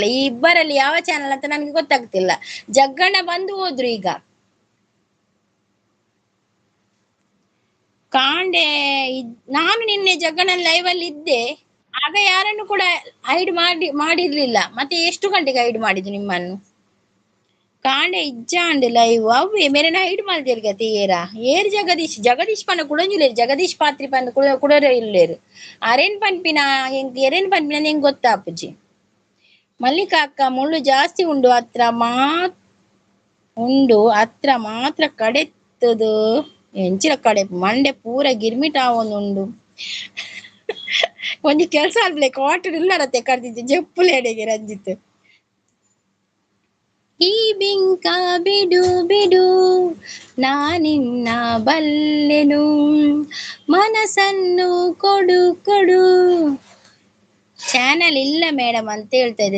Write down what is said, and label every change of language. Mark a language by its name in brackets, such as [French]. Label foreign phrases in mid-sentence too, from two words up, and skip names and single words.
[Kannada] ಈ ಇಬ್ಬರಲ್ಲಿ ಯಾವ ಚಾನಲ್ ಅಂತ ನನ್ಗೆ ಗೊತ್ತಾಗ್ತಿಲ್ಲ. ಜಗ್ಗಣ್ಣ ಬಂದು ಹೋದ್ರು ಈಗ. ಕಾಂಡೆ ನಾನು ನಿನ್ನೆ ಜಗ್ಗಣ್ಣನ ಲೈವ್ ಅಲ್ಲಿ ಇದ್ದೆ, ಆಗ ಯಾರನ್ನು ಕೂಡ ಹೈಡ್ ಮಾಡಿರ್ಲಿಲ್ಲ. ಮತ್ತೆ ಎಷ್ಟು ಗಂಟೆಗೆ ಹೈಡ್ ಮಾಡಿದ್ದು ನಿಮ್ಮನ್ನು? [Tulu] ಕಾಂಡೆ ಇಜ್ಜಾಂಡ್ ಲೈವ್ ಅವ್ವೆ ಮೇರೆ ಹೈಡ್ ಮಾಡ್ದೇರು ಗತಿ ಏರ್ ಜಗದೀಶ್ ಪನ್ನ ಕುಡಂಜುಲೇರು. ಜಗದೀಶ್ ಪಾತ್ರಿ ಪನ್ನ ಕುಡರ ಇಲ್ಲೇರು. ಅರೇನ್ ಪನ್ಪಿನ ಎರೇನ್ ಪನ್ಪಿನ ನಿಂಗೆ ಗೊತ್ತಾಪುಜಿ. ಮಲ್ಲಿಕಾ ಅಕ್ಕ ಮುಳ್ಳು ಜಾಸ್ತಿ ಉಂಡು ಹತ್ರ ಮಾತ್ರ ಕಡೆತ್ತದು ಎಂಚಿನ ಕಡೆ ಮಂಡೆ ಪೂರ ಗಿರ್ಮಿಟ್ ಆವೊಂದುಂಡು. ಒಂಜಿ ಕೆಲ್ಸ ಅಲ್ಲೆ ಕ್ವಾರ್ಟರ್ ಇಲ್ಲರತ್ತೆ ಕರ್ದಿದ್ದು ಜಪ್ಪುಲೆಡೆಗೆ ರಂಜಿತ್. [Kannada] ಈ ಬಿಂಕ ಬಿಡು ಬಿಡು ನಾನಿನ್ನ ಬಲ್ಲೆನು, ಮನಸ್ಸನ್ನು ಕೊಡು ಕೊಡು. ಚಾನಲ್ ಇಲ್ಲ ಮೇಡಮ್ ಅಂತ ಹೇಳ್ತಾ ಇದ್ದೀರಿ.